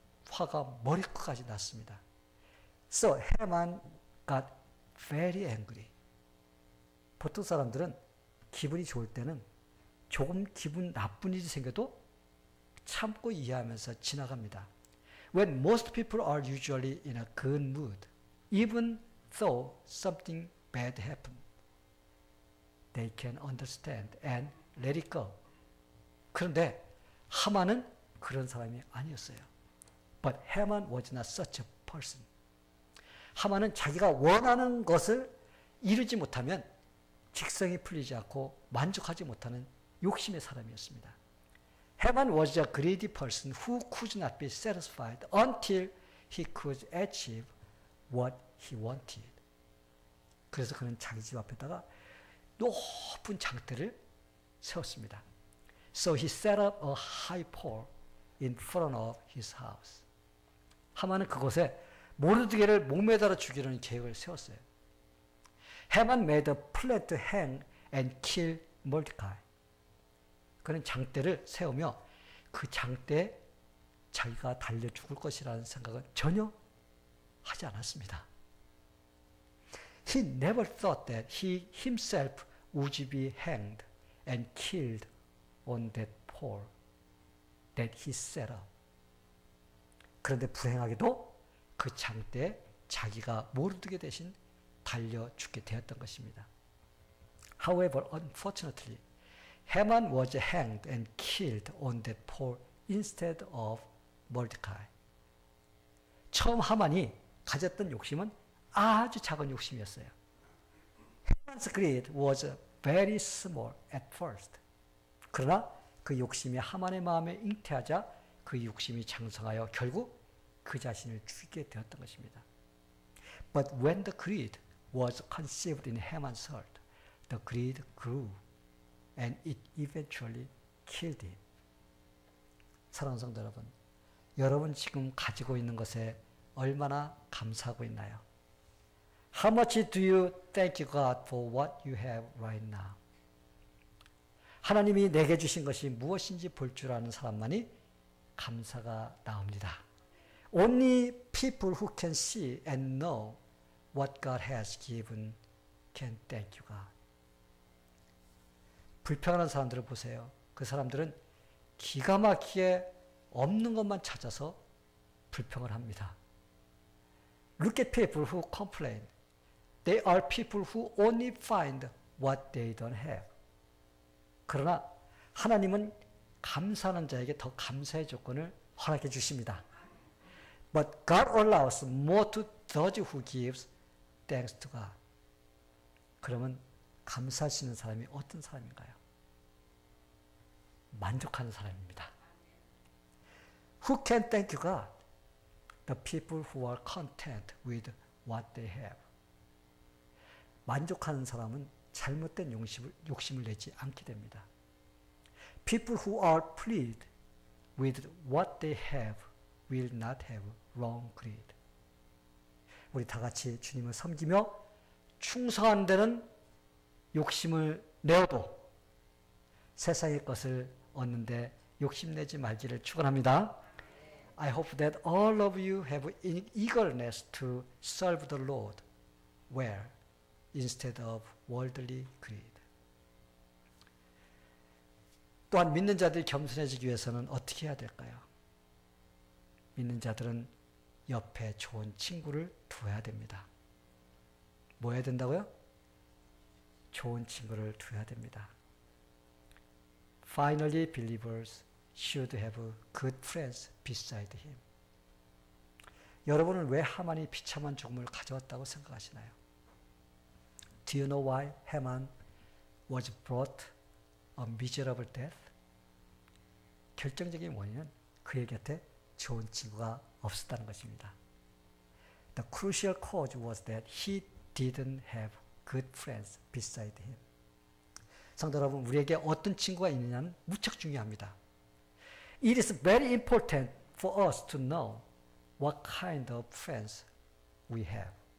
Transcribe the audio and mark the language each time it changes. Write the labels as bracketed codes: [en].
[ko] 화가 머리끝까지 났습니다. [en] So Haman got very angry. [ko] 보통 사람들은 기분이 좋을 때는 조금 기분 나쁜 일이 생겨도 참고 이해하면서 지나갑니다. [en] When most people are usually in a good mood, even though something bad happened, they can understand and let it go. [ko] 그런데 하만은 그런 사람이 아니었어요. [en] But Haman was not such a person. [ko] 하만은 자기가 원하는 것을 이루지 못하면 직성이 풀리지 않고 만족하지 못하는 욕심의 사람이었습니다. [en] Haman was a greedy person who could not be satisfied until he could achieve what he wanted. [ko] 그래서 그는 자기 집 앞에다가 높은 장대를 세웠습니다. [en] So he set up a high pole in front of his house. [ko] 하만은 그곳에 모르드게를 목매달아 죽이려는 계획을 세웠어요. [en] Haman made a plan to hang and kill Mordecai. [ko] 그는 장대를 세우며 그 장대에 자기가 달려 죽을 것이라는 생각은 전혀 하지 않았습니다. [en] He never thought that he himself would be hanged and killed on that pole that he set up. [ko] 그런데 불행하게도 그 장대에 자기가 모르드게 대신 달려 죽게 되었던 것입니다. [en] However, unfortunately, Haman was hanged and killed on that pole instead of Mordecai. [ko] 처음 하만이 가졌던 욕심은 아주 작은 욕심이었어요. [en] Haman's greed was very small at first. [ko] 그러나 그 욕심이 하만의 마음에 잉태하자 그 욕심이 장성하여 결국 그 자신을 죽이게 되었던 것입니다. [en] But when the greed was conceived in Haman's heart, the greed grew and it eventually killed him. [ko] 사랑하는 성도 여러분, 여러분 지금 가지고 있는 것에 얼마나 감사하고 있나요? [en] How much do you thank God for what you have right now? [ko] 하나님이 내게 주신 것이 무엇인지 볼 줄 아는 사람만이 감사가 나옵니다. [en] Only people who can see and know what God has given can thank you, God. [ko] 불평하는 사람들을 보세요. 그 사람들은 기가 막히게 없는 것만 찾아서 불평을 합니다. [en] Look at people who complain. They are people who only find what they don't have. [ko] 그러나 하나님은 감사하는 자에게 더 감사의 조건을 허락해 주십니다. [en] But God allows more to those who gives thanks to God. [ko] 그러면 감사하시는 사람이 어떤 사람인가요? 만족하는 사람입니다. [en] Who can thank you, God? The people who are content with what they have. [ko] 만족하는 사람은 잘못된 욕심을 내지 않게 됩니다. [en] People who are pleased with what they have will not have wrong greed. [ko] 우리 다 같이 주님을 섬기며 충성하는 데는 욕심을 내어도 세상의 것을 얻는데 욕심내지 말기를 축원합니다. [en] I hope that all of you have eagerness to serve the Lord well instead of worldly greed. [ko] 또한 믿는 자들이 겸손해지기 위해서는 어떻게 해야 될까요? 믿는 자들은 옆에 좋은 친구를 두어야 됩니다. 뭐 해야 된다고요? 좋은 친구를 두어야 됩니다. [en] Finally, believers should have good friends beside him. [ko] 여러분은 왜 하만이 비참한 죽음을 가져왔다고 생각하시나요? [en] Do you know why Haman was brought a miserable death? [ko] 결정적인 원인은 그의 곁에 좋은 친구가 없었다는 것입니다. [en] The crucial cause was that he didn't have good friends beside him. [ko] 성도 여러분, 우리에게 어떤 친구가 있느냐는 무척 중요합니다. [en] It is very important for us to know what kind of friends we have.